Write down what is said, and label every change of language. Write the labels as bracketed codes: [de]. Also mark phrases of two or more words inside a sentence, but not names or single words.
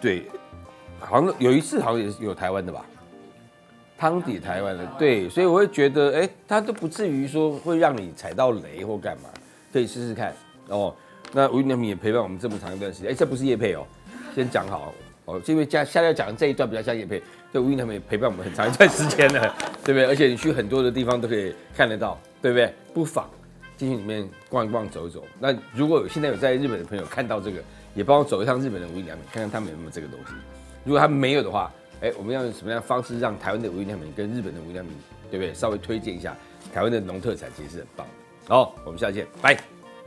[zh] 對，好像有一次好像也是有台灣的吧。湯底台灣的，對，所以我會覺得，哎，它都不至於說會讓你踩到雷或幹嘛，可以試試看哦。那無印良品也陪伴我們這麼長一段時間，哎，這不是業配哦，先講好哦，因為下來講的這一段比較像業配，這無印良品也陪伴我們很長一段時間了，對不對？而且你去很多的地方都可以看得到，對不對？不妨進去裡面逛一逛、走一走。那如果現在有在日本的朋友看到這個，也幫我走一趟日本的無印良品，看看他們有沒有這個東西。如果他們沒有的話，哎，我們要用什麼樣的方式讓台灣的無印良品跟日本的無印良品，對不對？稍微推薦一下台灣的農特產，其實是很棒的。好，我們下期見，拜。